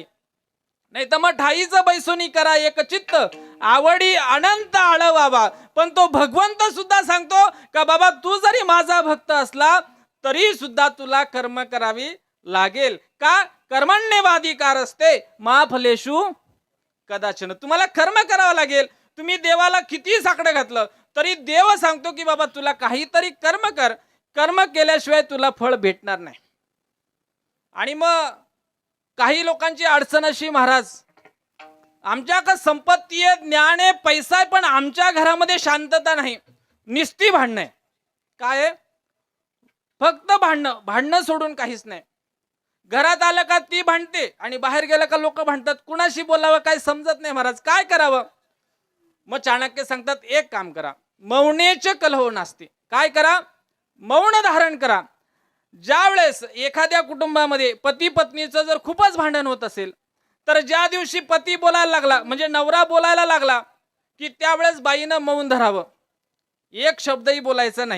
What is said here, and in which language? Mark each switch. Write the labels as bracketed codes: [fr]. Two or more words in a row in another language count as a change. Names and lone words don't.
[mr] नाही तर मग ठाईचं बैसोनी करा एक चित्त आवडी अनंत आळवावा. पण तो भगवंत सुद्धा सांगतो का बाबा तू जरी माझा भक्त असला तरी सुद्धा तुला कर्म करावी लागेल. [sa] का कर्मण्यवाधिकार असते मा फलेषु कदाचन. [mr] तुम्हाला कर्म करावं लागेल. तुम्ही देवाला किती साकडं घातलं तरी देव सांगतो की बाबा तुला काहीतरी कर्म कर, कर्म केल्याशिवाय तुला फळ भेटणार नाही. आणि मग काही लोकांची अडचण अशी महाराज आमच्याकडे संपत्ती आहे, ज्ञान आहे, पैसा आहे, पण आमच्या घरामध्ये शांतता नाही. निस्ती भांडणं आहे. काय आहे? फक्त भांडणं. भांडणं सोडून काहीच नाही. घरात आलं का ती भांडते आणि बाहेर गेलं का लोक भांडतात. कुणाशी बोलावं काय समजत नाही महाराज. काय करावं? मग चाणक्य सांगतात एक काम करा, [sa] मौनेच कलहो नास्ति. [mr] काय करा? मौन धारण करा. ज्या वेळेस एखाद्या कुटुंबामध्ये पती पत्नीचं जर खूपच भांडण होत असेल, तर ज्या दिवशी पती बोलायला लागला, म्हणजे नवरा बोलायला लागला, की त्यावेळेस बाईनं मौन धरावं. एक शब्दही बोलायचा नाही.